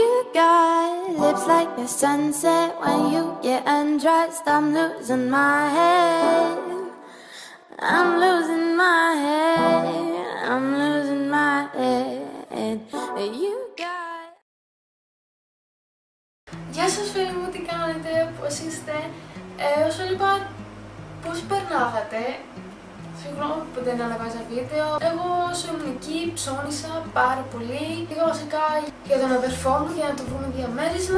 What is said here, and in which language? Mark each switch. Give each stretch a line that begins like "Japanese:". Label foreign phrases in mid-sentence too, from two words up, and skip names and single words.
English: got lips like the sunset. When you get undressed, I'm losing my head. I'm losing my head. I'm losing my head. You got.
Greek: Γεια σας φίλοι μου, τι κάνετε, πώς είστε? Όσο είπα, πώς περνάγατε? Συγγνώμη που δεν ανεβάζα βίντεο. Εγώ όσο ήμουν εκεί ψώνισα πάρα πολύ. Πήγα βασικά για τον αδερφό μου για να του βρούμε διαμέρισμα.